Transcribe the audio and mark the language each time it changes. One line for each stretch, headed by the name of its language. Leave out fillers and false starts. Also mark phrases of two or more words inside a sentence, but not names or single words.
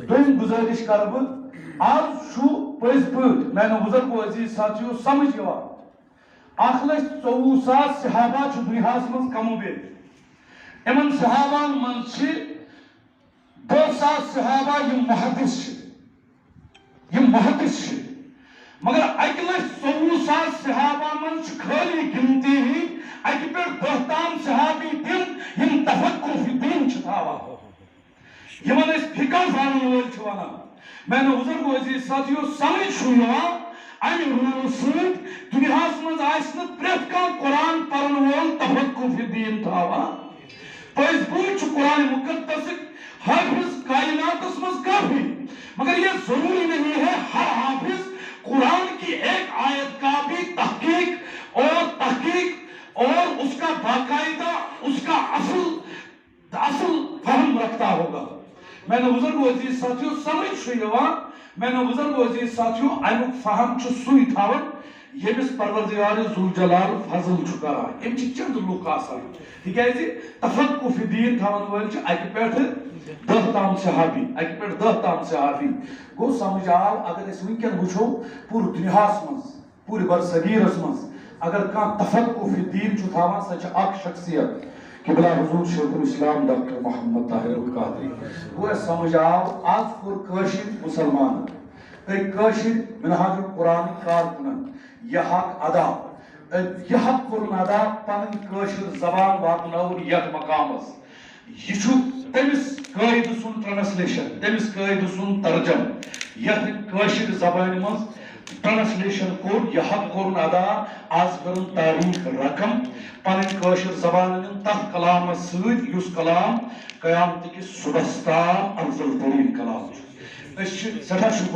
Kashmiri: دوٚیِم گزٲرِش کرٕ بہٕ، آز چھُ پٔزۍ پٲٹھۍ میانو بزرگو عزیز ساتھیو سمجھ یِوان 1,24,000 صحابہ چھِ دُنیاہس منٛز کم و بیش، امن صحابان من چھ 2,000 صحابہ یم محدث چھ مگر 1,24,000 صحابہ من چھ خالی گنتی ہی اکہ پہ 10 تام صحابی تم یم تفکر فی دین چھ تھاوا یمن اس فکر زانن وول چھ ونان میں نے بزرگ عزیز ساتھیو سمجھ چھو یوان امہ رول سۭتۍ دنیاہس منٛز آسہِ نہٕ پرٛٮ۪تھ کانٛہہ قرآن پرن وول تفکر فی دین تھاوان پٔزۍ پٲٹھۍ چھُ قرآن مقدسٕکۍ حافظ کائناتس منٛز کافی
Urdu: مگر یہ ضروری نہیں ہے ہر حافظ قرآن کی ایک آیت کا بھی تحقیق اور اس کا باقاعدہ اس کا اصل فہم رکھتا ہوگا
Kashmiri: میں نے بزرگ عزیز ساتھیو سمجھ چھُ یوان میں نے بزرگ عزیز ساتھیو امیُک فہم چھُ سُے تھاوان ییٚمِس پروردگار ذوالجلال فضل چھُ کران یِم چھِ چند لُکھ آسان تِکیازِ تفقُہ فی دین تھاون وٲلۍ چھِ اکہِ پٮ۪ٹھٕ 10 تام صحابی گوٚو سمجھ آو اگر أسۍ وٕنکٮ۪ن وٕچھو پوٗرٕ دُنیاہس منٛز پوٗرٕ برصغیٖرس منٛز اگر کانٛہہ تفقُہ فی دین چھُ تھاوان سۄ چھِ اکھ شخصیت قبلہ حضور شیخ الاسلام ڈاکٹر محمد طاہر القادری گوٚو اَسہِ سمجھ آو آز کوٚر کٲشِر مُسلمانن أکۍ کٲشِر منہاج القرآن کارکنن یہ حق ادا کوٚرُن ادا پنٕنۍ کٲشِر زبان واتنٲوٕن یتھ مقامس یہ چھُ تٔمِس قٲیدٕ سُنٛد ٹرانسلیشن تٔمِس قٲیدٕ سُنٛد ترجم یتھ کٲشِر زبانہِ منٛز ٹرانسلیشن کوٚر یہ حق کوٚرُن ادا آز کٔرٕن تاریخ رقم پنٕنۍ کٲشِر زبان أنِن تتھ کلامس سۭتۍ یُس کلام قیامتٕکِس صُبحس تام افضل تریٖن کلام چھُ أسۍ چھِ سٮ۪ٹھاہ